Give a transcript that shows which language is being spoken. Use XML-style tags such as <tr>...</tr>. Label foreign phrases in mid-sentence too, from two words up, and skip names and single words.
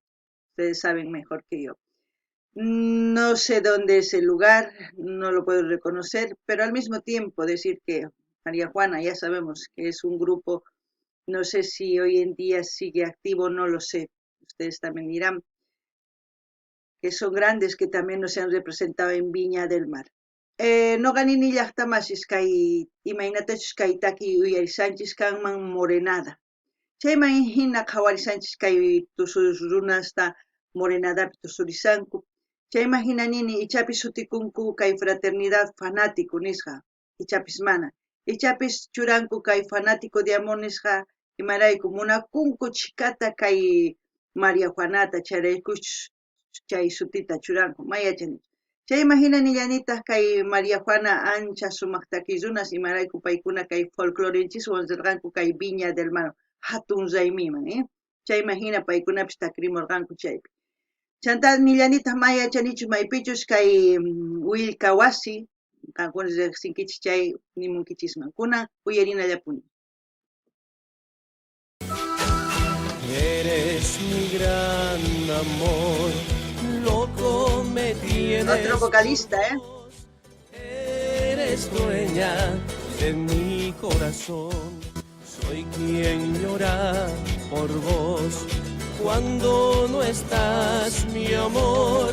<es>Ustedes saben mejor que yo. No sé dónde es el lugar, no lo puedo reconocer, pero al mismo tiempo decir que María Juana ya sabemos que es un grupo, no sé si hoy en día sigue activo, no lo sé. Ustedes también dirán que son grandes, que también nos han representado en Viña del Mar.</es> <qu>No ganini llaqtamasis kay imaynatachus kay taki uyarisanchis kanman morenada. Chayman hina qhawarisanchis kay tusuy runasta morenadapi tusurisanku. Chayman hina nini ichapis sutikunku kay</qu> <es>fraternidad fanático</es> <qu>nisqa, ichapis mana. Ichapis churanku kay</qu> <es>fanático de amor</es> <qu>nisqa imarayku munakunku chikata kay María Juanata charaykuchus chay sutita churanku mayachani. Chayman hina nillanitaq kay María Juana ancha sumaq takiy runas imarayku paykuna kay folclorenchis wanzarqanku kay Viña del Mar. Hatun raymiman, chayman hina paykunapis takrimurqanku chaypi. Chanta nillanitaq mayachanichus maypichus kay willkawasi qankuna riqsinkichis chay nimunkichisman. Kunan uyarinallapuni.</qu> <es>Eres mi gran amor, loco me tienes. Otro vocalista, Eres dueña de mi corazón. Soy quien llora por vos cuando no estás, mi amor.</es>